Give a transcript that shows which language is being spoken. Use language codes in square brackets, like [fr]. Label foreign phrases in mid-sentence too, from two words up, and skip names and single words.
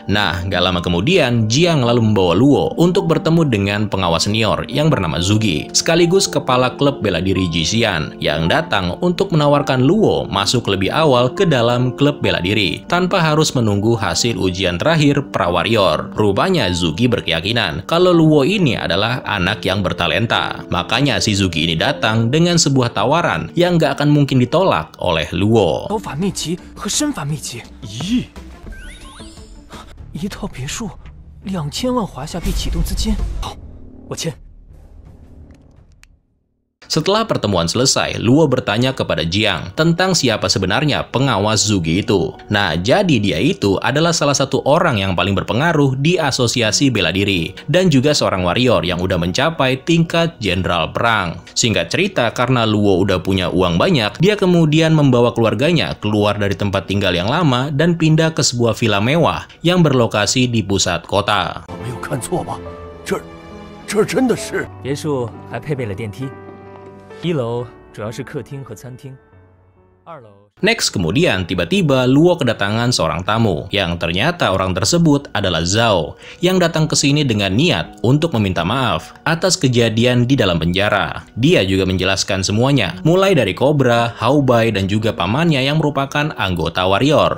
[id] Nah, gak lama kemudian, Jiang lalu membawa Luo untuk bertemu dengan pengawas senior yang bernama Zugi, sekaligus kepala klub bela diri Jixian, yang datang untuk menawarkan Luo masuk lebih awal ke dalam klub bela diri, tanpa harus menunggu hasil ujian terakhir pra-warrior. Rupanya Zugi berkeyakinan kalau Luo ini adalah anak yang bertalenta. Makanya si Zugi ini datang dengan sebuah tawaran yang gak akan mungkin ditolak oleh Luo. [zh] 刀法秘籍和身法秘籍，一套别墅，2000万华夏币启动资金。好，我签。 [id] Setelah pertemuan selesai, Luo bertanya kepada Jiang tentang siapa sebenarnya pengawas Zugi itu. Nah, jadi dia itu adalah salah satu orang yang paling berpengaruh di asosiasi bela diri, dan juga seorang warrior yang udah mencapai tingkat jenderal perang. Singkat cerita, karena Luo udah punya uang banyak, dia kemudian membawa keluarganya keluar dari tempat tinggal yang lama dan pindah ke sebuah villa mewah yang berlokasi di pusat kota. [zh] 我没有看错吧？这真的是。别墅还配备了电梯。 1楼主要是客厅和餐厅，2楼。 [id] Next, kemudian tiba-tiba Luo kedatangan seorang tamu, yang ternyata orang tersebut adalah Zhao, yang datang ke sini dengan niat untuk meminta maaf atas kejadian di dalam penjara. Dia juga menjelaskan semuanya, mulai dari Cobra, Hao Bai, dan juga pamannya yang merupakan anggota warrior.